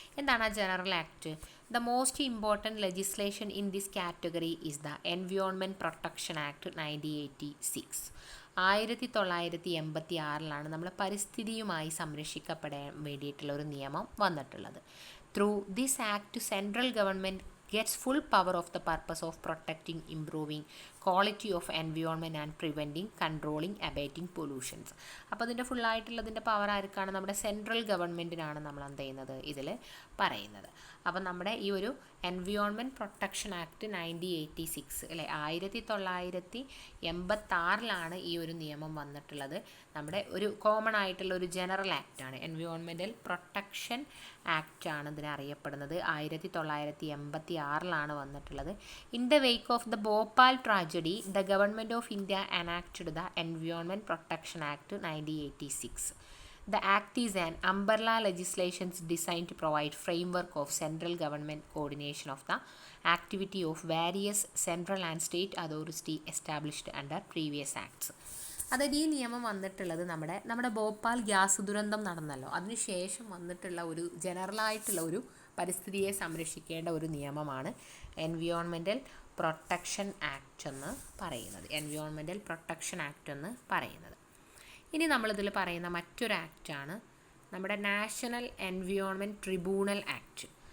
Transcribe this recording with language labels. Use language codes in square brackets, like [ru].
[ml] എന്താണ് ആ general act? [en] The most important legislation in this category is the environment protection act 1986. [ml] 1986-ലാണ് നമ്മൾ പരിസ്ഥിതിയുമായി സംരക്ഷിക്കപ്പെടാൻ വേണ്ടിയിട്ടുള്ള ഒരു നിയമം വന്നിട്ടുള്ളത്. Through this act central government [en] gets full power of the purpose of protecting, improving quality of environment and preventing, controlling, abating pollutions. [ml] അപ്പോൾ ഇതിൻ്റെ ഫുള്ളായിട്ടുള്ളതിൻ്റെ power ആർക്കാണ്? നമ്മുടെ central ഗവൺമെൻറ്റിനാണ് നമ്മൾ എന്ത് ചെയ്യുന്നത്, ഇതിൽ പറയുന്നത്. അപ്പം നമ്മുടെ ഈ ഒരു എൻവയോൺമെൻറ്റ് പ്രൊട്ടക്ഷൻ ആക്ട് 1986 അല്ലേ, 1986-ലാണ് ഈ ഒരു നിയമം വന്നിട്ടുള്ളത്. നമ്മുടെ ഒരു കോമൺ ആയിട്ടുള്ള ഒരു ജനറൽ ആക്റ്റാണ്, എൻവയോൺമെൻറ്റൽ പ്രൊട്ടക്ഷൻ ആക്റ്റാണ് ഇതിനെ അറിയപ്പെടുന്നത്. 1986-ലാണ് വന്നിട്ടുള്ളത്. [en] In the wake of the Bhopal tragedy, the government of India enacted the environment protection act 1986. The act is an umbrella legislation designed to provide framework of central government coordination of the activity of various central and state authority established under previous acts. [ml] അതായത് ഈ നിയമം വന്നിട്ടുള്ളത് നമ്മുടെ Bhopal gas ദുരന്തം നടന്നല്ലോ, അതിനുശേഷം വന്നിട്ടുള്ള ഒരു ജനറലായിട്ടുള്ള ഒരു പരിസ്ഥിതിയെ സംരക്ഷിക്കേണ്ട ഒരു നിയമമാണ് എൻവയോൺമെൻറ്റൽ പ്രൊട്ടക്ഷൻ ആക്ട് എന്ന് പറയുന്നത്. എൻവയോൺമെൻറ്റൽ പ്രൊട്ടക്ഷൻ ആക്ട് എന്ന് പറയുന്നത്. ഇനി നമ്മളിതിൽ പറയുന്ന മറ്റൊരു ആക്റ്റാണ് നമ്മുടെ നാഷണൽ എൻവയോൺമെൻറ്റ് ട്രിബ്യൂണൽ ആക്ട്.